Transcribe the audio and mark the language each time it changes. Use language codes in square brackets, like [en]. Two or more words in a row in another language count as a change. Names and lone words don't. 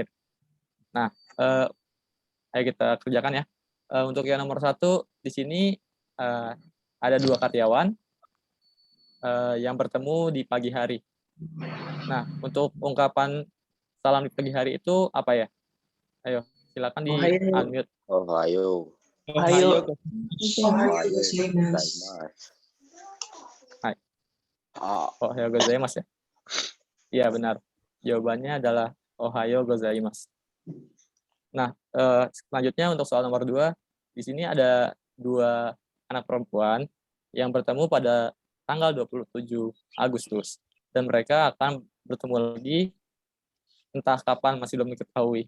[id] Nah, ayo kita kerjakan ya. Untuk yang nomor 1, di sini ada 2 karyawan yang bertemu di pagi hari. Nah, untuk ungkapan salam di pagi hari itu apa ya? Ayo, silakan di unmute. [ja] Ohayo. Ohayo. おはようございます. Hai. Ah, おはようございます [id] ya? Iya, benar. Jawabannya adalah [ja] おはようございます. [id] Nah, selanjutnya untuk soal nomor 2, di sini ada 2 anak perempuan yang bertemu pada tanggal 27 Agustus. Dan mereka akan bertemu lagi entah kapan, masih belum diketahui.